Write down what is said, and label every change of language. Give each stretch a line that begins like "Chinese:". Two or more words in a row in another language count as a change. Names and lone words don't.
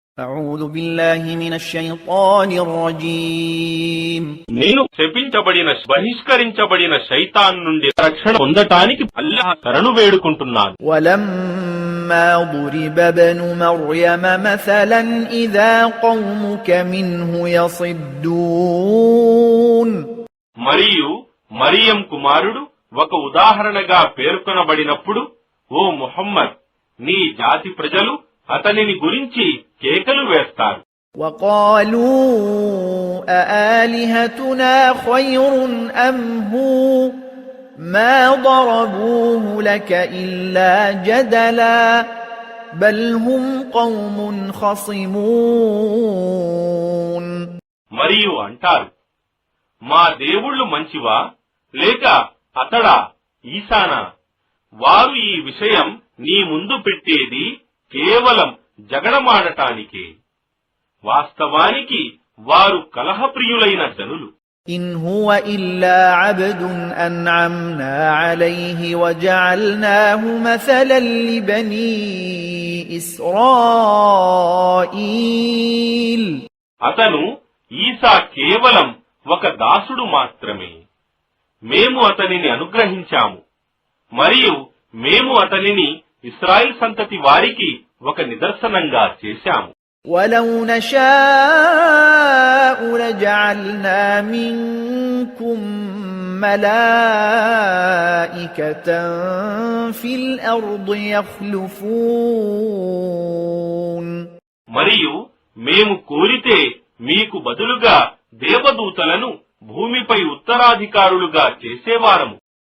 Arabic: أعوذ بالله من الشيطان الرجيم
Telugu: నేను శపించబడిన బహిష్కరించబడిన శైతాన్ నుండి రక్షణ పొందటానికి అల్లాహ్ శరణు వేడుకుంటున్నాను.
Arabic: ولما ضرب ابن مريم مثلا إذا قومك منه يصدون
Telugu: మరియు మరియం కుమారుడు ఒక ఉదాహరణగా పేర్కొనబడినప్పుడు, ఓ ముహమ్మద్, నీ జాతి ప్రజలు అతనిని గురించి కేకలు వేస్తారు.
Arabic: وقالوا أآلهتنا خير أم هو ما ضربوه لك إلا جدلا بل هم قوم خصمون
Telugu: మరియు అంటారు, మా దేవుళ్ళు మంచివా లేక అతడా ఈశానా? వారు ఈ విషయం నీ ముందు పెట్టేది కేవలం జగడమాడటానికే. వాస్తవానికి వారు కలహప్రియులైన జనులు.
Arabic: إن هو إلا عبد أنعمنا عليه وجعلناه مثلا لبني إسرائيل
Telugu: అతను ఈసా కేవలం ఒక దాసుడు మాత్రమే. మేము అతనిని అనుగ్రహించాము మరియు మేము అతనిని ఇశ్రాయేల్ సంతతి వారికి ఒక నిదర్శనంగా చేశాము.
Arabic: ولو نشاء لجعلنا منكم ملائكة في الأرض يخلفون
Telugu: మరియు మేము కోరితే మీకు బదులుగా దేవదూతలను భూమిపై ఉత్తరాధికారులుగా చేసేవారము.